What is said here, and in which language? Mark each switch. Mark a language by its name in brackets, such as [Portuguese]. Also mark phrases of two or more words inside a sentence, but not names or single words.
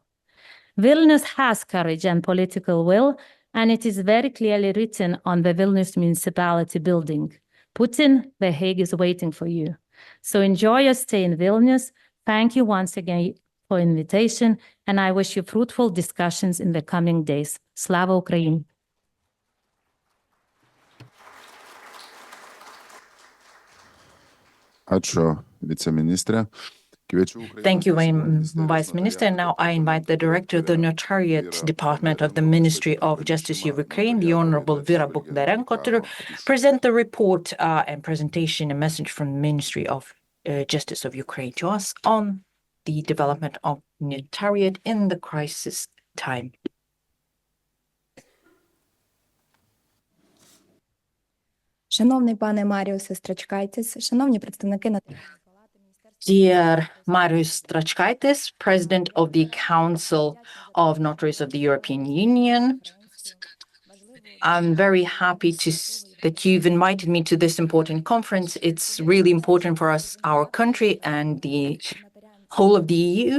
[English] Vilnius has courage and political will, and it is very clearly written on the Vilnius municipality building. Putin, The Hague is waiting for you. So enjoy your stay in Vilnius. Thank you once again for invitation, and I wish you fruitful discussions in the coming days. [Ukrainian] Слава Україні! [Lithuanian] Ačiū, viceministrė. [English] Thank you, Vice Minister. Now I invite the Director of the Notariat Department of the Ministry of Justice of Ukraine, the Honorable Vera Bogdarenko, to present the report and presentation, a message from the Ministry of Justice of Ukraine to us on the development of Notariat in the crisis time. [Ukrainian] Шановний пане Маріусе Страчкайтіс, шановні представники [English] Dear Marius Stračkaitis, President of the Council of Notaries of the European Union, I'm very happy that you've invited me to this important conference. It's really important for us, our country, and the whole of the EU.